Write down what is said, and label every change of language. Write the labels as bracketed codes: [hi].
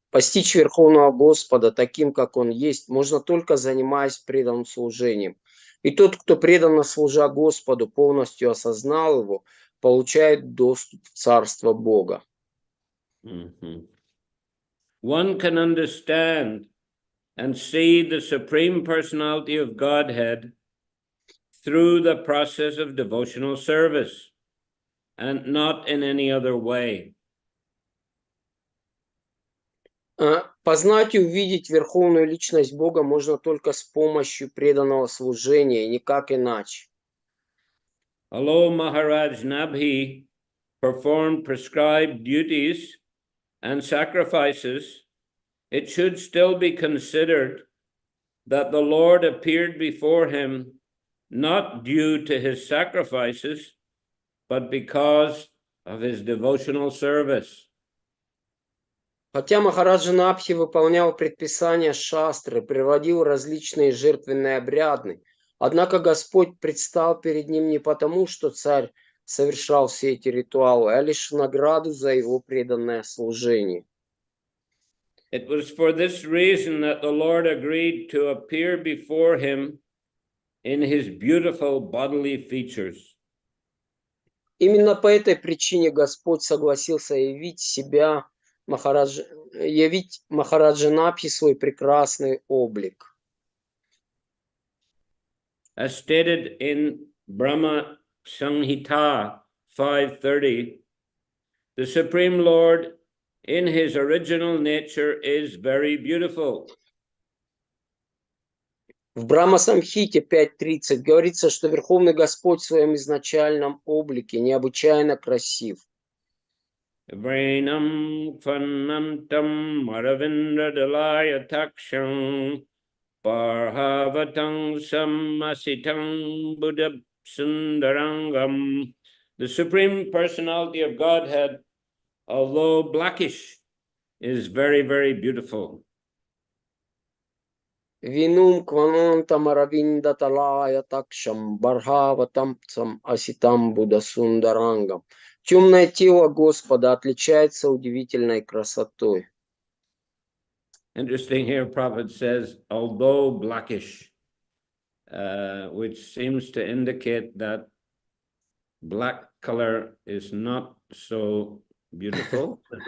[ru] Постичь Верховного Господа таким, как Он есть, можно только занимаясь преданным служением. И тот, кто преданно служа Господу, полностью осознал Его, получает доступ в Царство Бога. [en] One can understand and see the Supreme Personality of Godhead through the process of devotional service, and not in any other way. [ru] Познать и увидеть Верховную Личность Бога можно только с помощью преданного служения, и никак иначе. [en] Although Maharaj Nabhi performed prescribed duties and sacrifices, it should still be considered that the Lord appeared before him not due to his sacrifices, but because of his devotional service. [ru] Хотя Махараджа Набхи выполнял предписания шастры, приводил различные жертвенные обряды, однако Господь предстал перед ним не потому, что царь совершал все эти ритуалы, а лишь в награду за его преданное служение. [en] It was for this reason that the Lord agreed to appear before him in his beautiful bodily features. [ru] Именно по этой причине Господь согласился явить Махараджа Набхи свой прекрасный облик. [en] As stated in Brahma Samhita 5:30, the Supreme Lord in his original nature is very beautiful. [ru] В Брахма-самхите 5.30 говорится, что Верховный Господь в своем изначальном облике необычайно красив. [sa] Vrenam Fanantam Maravindra Taksham Parhavatang Samasitam Buddha Sundarangam. [en] The Supreme Personality of Godhead, although blackish, is very, very beautiful. [sa] Винум кванантам аравинда талая такшам бархаватамцам аситам будасундарангам. [ru] Темное тело Господа отличается удивительной красотой. [en] Interesting here, Prophet says, although blackish, which seems to indicate that black color is not so beautiful.